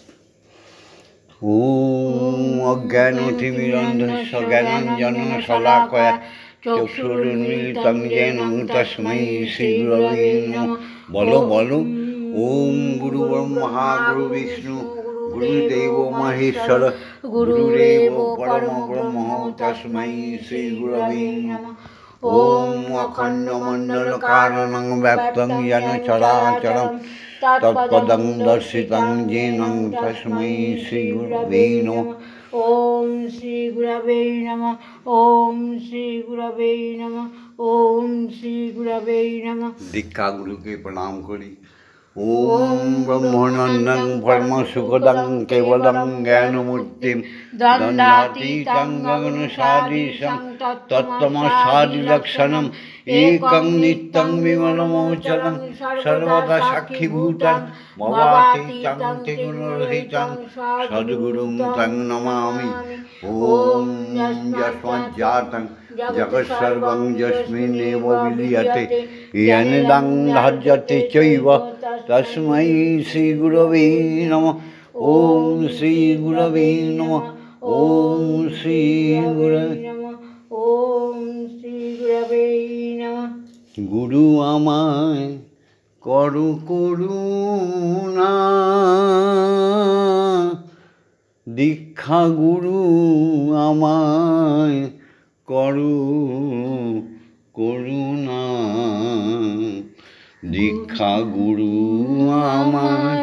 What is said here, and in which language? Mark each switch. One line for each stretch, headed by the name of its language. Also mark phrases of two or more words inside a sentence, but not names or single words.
Sanskrit: ওম অজ্ঞানতিমিরন্ধস্য জ্ঞানাঞ্জনং শলাকয়া চক্ষুরুন্মিলিतं येन তস্मै শ্রীগুরবে নমঃ।
Bangla: বলো বলো।
Sanskrit: ওম গুরু ব্রহ্মা গুরু বিষ্ণু গুরুদেব মহেশ্বর গুরুরেব পরম ব্রহ্ম তস্मै শ্রীগুরবে নমঃ। ওম অখণ্ডমণ্ডলকারণং ব্যপ্তং येन চরাচরং তৎপদং দর্শিতং येन তস্मै শ্রীগুরবে নমঃ। ওম শ্রী গুরবে নমঃ। ওম শ্রী গুরবে নমঃ। ওম শ্রী গুরবে নমঃ।
Bangla: দীক্ষা গুরুকে প্রণাম করি।
Sanskrit: ওম ব্রহ্মানন্দং পরমসুখদং কেবলং জ্ঞানমূর্তিং দ্বন্দ্বাতীতং গগনসদৃশং তত্ত্বমসাদিলক্ষণং একং নিত্যং বিমলমোচরং সর্বদা সাক্ষীভূতং ভবাতীতং ত্রিগুণরহিতং সদ্গুরুং তং নমামি। ওম যস্মাজ্জাতং জগৎসর্বং যস্মিন্নেব বিলীয়তে येनेदं ধার্যতে চৈব তস্मै শ্রীগুরবে নমঃ। ওম শ্রীগুরবে নমঃ। ওম শ্রীগুরবে নমঃ। ওম শ্রী গুরবে নমঃ।
Bangla: গুরু আমায় করো করুণা, দীক্ষা গুরু আমায় করো করুণা, দীক্ষা গুরু আমায়